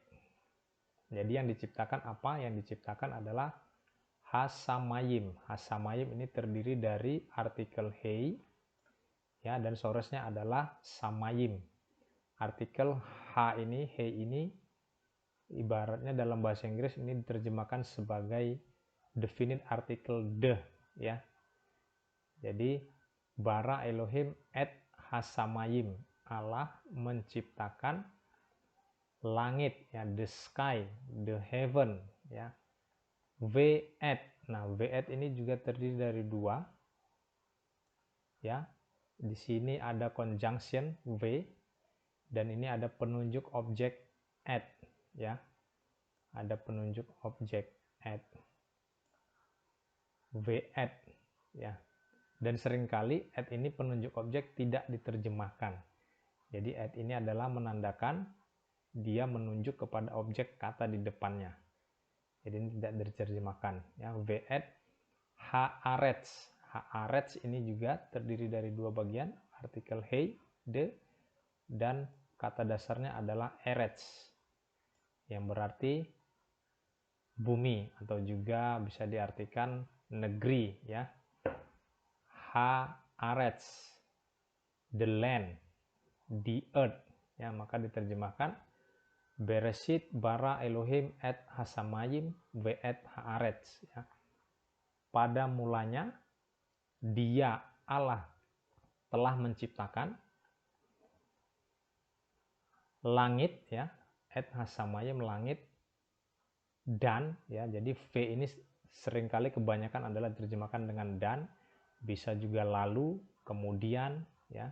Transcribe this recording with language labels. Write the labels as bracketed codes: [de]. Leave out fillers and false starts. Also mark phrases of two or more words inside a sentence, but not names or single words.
[id] Jadi yang diciptakan apa? Yang diciptakan adalah hasamayim. Hasamayim ini terdiri dari artikel hei, ya, dan source-nya adalah samayim. Artikel h ini, hei ini, ibaratnya dalam bahasa Inggris ini diterjemahkan sebagai [en] definite article the, [id] ya. Jadi [he] ברא אלהים את השמים, [id] Allah menciptakan langit, ya, [en] the sky, the heaven, [id] ya. Ve'et. Nah, ve'et ini juga terdiri dari dua, ya. Di sini ada conjunction v, dan ini ada penunjuk objek at, ya. Ada penunjuk objek at, ve'et, ya. Dan seringkali at ini penunjuk objek tidak diterjemahkan. Jadi at ini adalah menandakan dia menunjuk kepada objek kata di depannya. Jadi ini tidak diterjemahkan, ya. [he] ואת הארץ. [id] Haaretz ini juga terdiri dari dua bagian, artikel hei, de, dan kata dasarnya adalah eretz, yang berarti bumi, atau juga bisa diartikan negeri, ya. Haaretz, [en] the land, the earth, [id] ya. Maka diterjemahkan [he] בראשית ברא אלהים את השמים ואת הארץ, [id] ya. Pada mulanya dia, Allah, telah menciptakan langit, ya, [he] את השמים, [id] langit, dan, ya. Jadi v ini seringkali kebanyakan adalah diterjemahkan dengan dan, bisa juga lalu, kemudian, ya.